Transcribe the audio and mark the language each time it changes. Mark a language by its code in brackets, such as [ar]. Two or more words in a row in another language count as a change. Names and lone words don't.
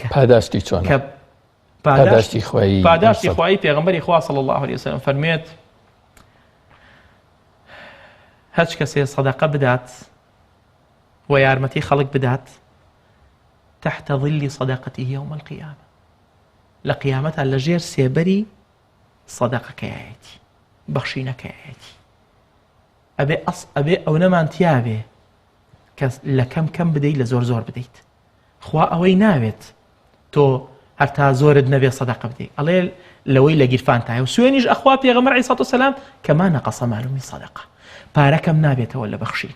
[ckb] پاداشتی چۆنە کە پاداشتی خوایی پێغەمبەری خوا [ar] صلی الله علیه وسلم [ckb] فەرمێت هەچ کەسێ سەدەقە بدات و یارمەتی خەڵک بدات [ar] تحت ظل صدقته يوم القيامة [ckb] لە قیامەتە لەژێر سێبەری سەدەقەکەیەتی بەخشینەکەیەتی ئەبێ ئەو نەمانتیا بێ کە لە کەم بدەیت لە زۆر بدەیت. خوا ئەوەی ناوێت تۆ هەر تا زۆرت نەبێ سەدەقە بدەیت ئەڵێ لەوەی لە گیرفان تایە و سوێنیش ئەخوا پێغەمبەر [ar] عەلەیهی سەڵاتو وەسەلام کەما نەقەسە مال من سەدەقە [ckb] پارەکەم نابێتەوە لە بەخشین.